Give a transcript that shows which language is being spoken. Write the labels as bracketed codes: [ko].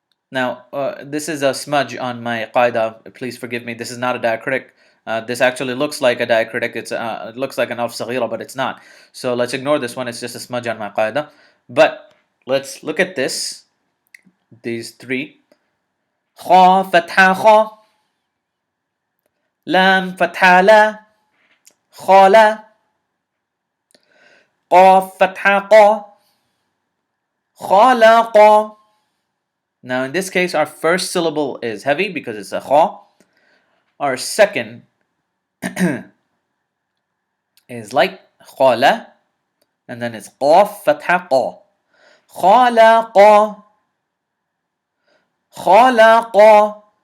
[en] Now, this is a smudge on my qaida. Please forgive me. This is not a diacritic. This actually looks like a diacritic. It looks like an alf saghira, but it's not. So let's ignore this one. It's just a smudge on my qaida. But let's look at this. These three. Kha fatha kha. [ar] لام فتحة لا خالا قاف فتحة قا خالقا. [en] Now in this case our first syllable is heavy because it's a kha. Our second is light khala, and then it's qaf fatha qa khalaqa khalaqa.